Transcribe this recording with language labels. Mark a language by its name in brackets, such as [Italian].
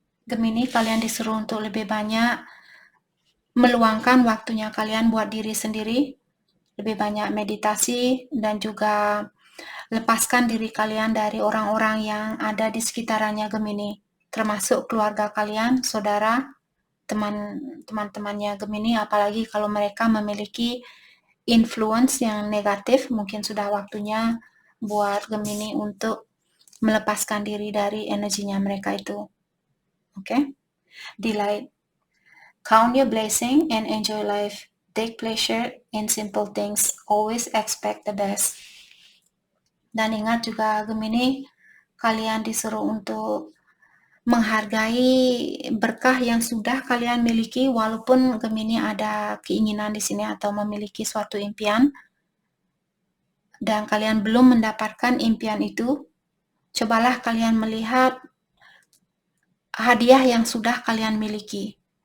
[Indonesian] Gemini, kalian disuruh untuk lebih banyak meluangkan waktunya kalian buat diri sendiri, lebih banyak meditasi, dan juga lepaskan diri kalian dari orang-orang yang ada di sekitarannya Gemini, termasuk keluarga kalian, saudara, teman-temannya Gemini, apalagi kalau mereka memiliki influence yang negatif, mungkin sudah waktunya buat Gemini untuk melepaskan diri dari energinya mereka itu. [English] Oke? Delight. Count your blessing and enjoy life. Take pleasure in simple things. Always expect the best. [Indonesian] Dan ingat juga Gemini, kalian disuruh untuk menghargai berkah yang sudah kalian miliki, walaupun Gemini ada keinginan di sini atau memiliki suatu impian dan kalian belum mendapatkan impian itu, cobalah kalian melihat hadiah yang sudah kalian miliki.